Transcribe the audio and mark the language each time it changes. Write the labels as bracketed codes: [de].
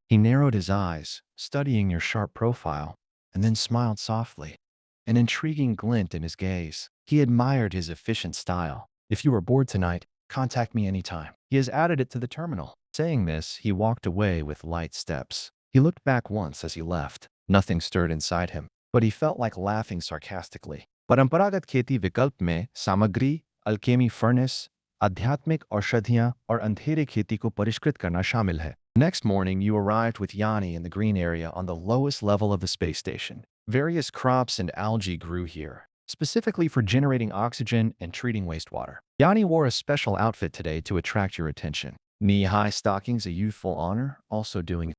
[en] He narrowed his eyes, studying your sharp profile, and then smiled softly, an intriguing glint in his gaze. He admired his efficient style. If you are bored tonight, contact me anytime. He has added it to the terminal. Saying this, he walked away with light steps. He looked back once as he left. Nothing stirred inside him, but he felt like laughing sarcastically. [hi] परंपरागत खेती विकल्प में सामग्री, Alchemy furnace, आध्यात्मिक औषधियां और अंधेरे खेती को परिष्कृत करना शामिल है. [en] Next morning, you arrived with Yanni in the green area on the lowest level of the space station. Various crops and algae grew here, specifically for generating oxygen and treating wastewater. Yanni wore a special outfit today to attract your attention. Knee-high stockings, a youthful honor, also doing.